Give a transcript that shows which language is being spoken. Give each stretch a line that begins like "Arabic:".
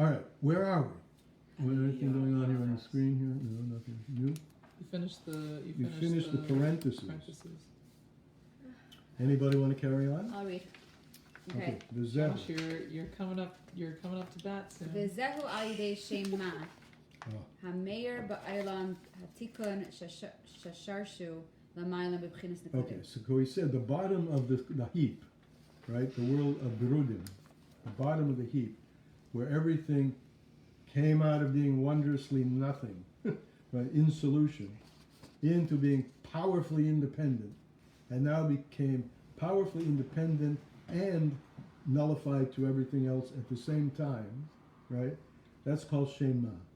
English: All right, where are we? Anything going on here on the screen here? No, nothing new. you finished the You finished the parentheses. Anybody want to carry on? I'll read. Okay. The zehu. Josh, you're coming up to bat soon.
Hebrew: וזהו על ידי שם מה,
English: Oh.
Hebrew: המאיר בעולם התיקון ששרשו למעלה בבחינס נקודת.
English: Okay, so we said the bottom of the heap, right? The world of Berudim, the bottom of the heap, where everything came out of being wondrously nothing, right, in solution, into being powerfully independent, and now became powerfully independent and nullified to everything else at the same time, right? That's called Shema.